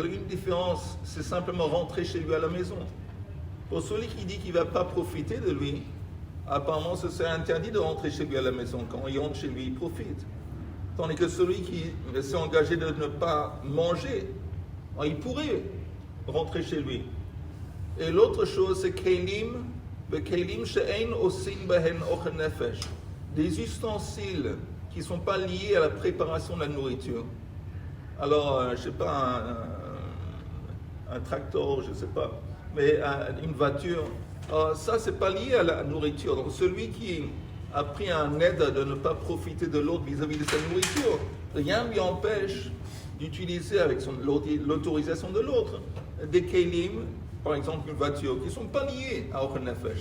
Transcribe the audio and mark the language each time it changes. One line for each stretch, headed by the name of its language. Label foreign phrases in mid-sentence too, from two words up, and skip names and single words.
French: Une différence, c'est simplement rentrer chez lui à la maison. Pour celui qui dit qu'il ne va pas profiter de lui, apparemment, ce serait interdit de rentrer chez lui à la maison. Quand il rentre chez lui, il profite. Tandis que celui qui s'est engagé de ne pas manger, il pourrait rentrer chez lui. Et l'autre chose, c'est
Hebrew: כלים שאין עושין בהן אוכל נפש.
French: Des ustensiles qui ne sont pas liés à la préparation de la nourriture. Alors, je ne sais pas, un tracteur, je ne sais pas, mais une voiture. Ça, c'est pas lié à la nourriture. Donc, celui qui a pris un aide de ne pas profiter de l'autre vis-à-vis de sa nourriture, rien ne lui empêche d'utiliser avec l'autorisation de l'autre des kelim, par exemple une voiture, qui ne sont pas liés à
Hebrew: אוכל נפש.